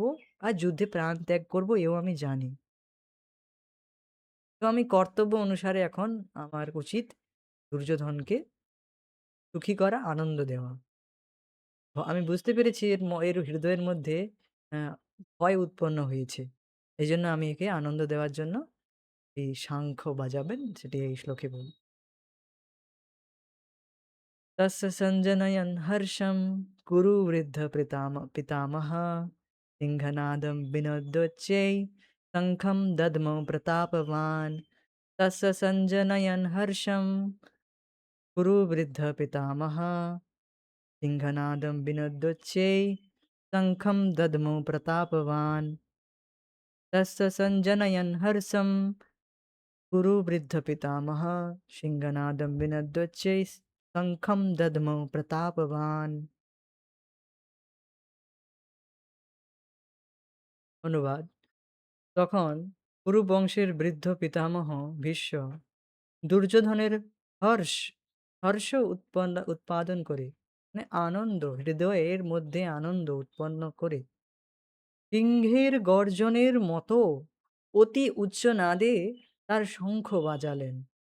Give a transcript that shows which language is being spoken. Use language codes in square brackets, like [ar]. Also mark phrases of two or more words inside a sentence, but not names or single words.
[bn] আর যুদ্ধে প্রাণ ত্যাগ করব এও আমি জানি। তো আমি কর্তব্য অনুসারে এখন আমার উচিত দুর্যোধনকে সুখী করা, আনন্দ দেওয়া। আমি বুঝতে পেরেছি এর হৃদয়ের মধ্যে অ্যা ভয় উৎপন্ন হয়েছে। এজন্য আমি একে আনন্দ দেওয়ার জন্য এই শাঙ্খ বাজাবেন সেটি এই শ্লোকে বলি। [sa] तस्य सञ्जनयन् हर्षं कुरु पितामहः सिंहनादं विनोदोच्चै शङ्खं दद्मौ प्रतापवान् तस्य सञ्जनयन् हर्षं कुरु पितामहः सिंहनादं विनोद्योच्चै शङ्खं दद्मो प्रतापवान् तस्य सञ्जनयन् हर्षं कुरु वृद्धपितामहः सिंहनादं विनद्योच्चै शङ्खं दद्मो प्रतापवान्। [bn] অনুবাদ তখন কুরু বংশের বৃদ্ধ পিতামহ ভীষ্ম দুর্যোধনের হর্ষ হর্ষ উৎপাদন করে মানে আনন্দ হৃদয়ের মধ্যে আনন্দ উৎপন্ন করে সিংহের গর্জনের মতো অতি উচ্চ নাদে তার শঙ্খ বাজালেন।